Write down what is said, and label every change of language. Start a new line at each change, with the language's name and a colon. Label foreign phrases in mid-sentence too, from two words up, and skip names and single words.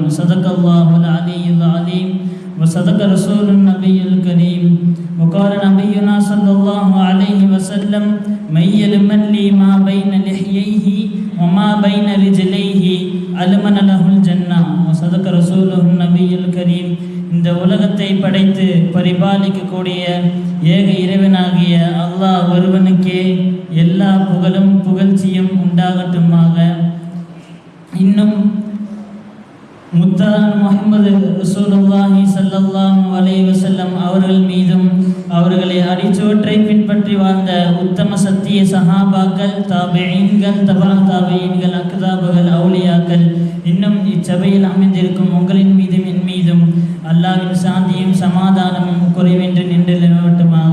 Arabic: صدق الله العلي العظيم وصدق رسول النبي الكريم. وقال نبينا صلى الله عليه وسلم: من يلمن لي ما بين لحييه وما بين رجليه ألمن له الجنة. وصدق رسوله النبي الكريم.
Tamil: இந்த உலகத்தை படைத்து பரிபாலிக்கக்கூடிய ஏக இறைவனாகிய அல்லாஹ் ஒருவனுக்கே எல்லா புகழும் புகழ்ச்சியும் உண்டாகட்டுமாக. இன்னும் முத்தான முஹம்மது
Arabic: رسول الله صلى الله عليه وسلم
Tamil: அவர்கள் மீதும் அவர்களை அடிச்சோற்றை பின்பற்றி வாழ்ந்த உத்தம சத்திய சஹாபாக்கள், தாபிஈன்கள், தபா தாபிஈன்கள், அக்தாபுகள், அவுலியாக்கள், இன்னும் இச்சபையில் அமைந்திருக்கும் உங்களின் மீதும் என் மீதும் அல்லாஹ்வின் சாந்தியும் சமாதானமும் குறைவென்று நின்று நிலவட்டுமாக.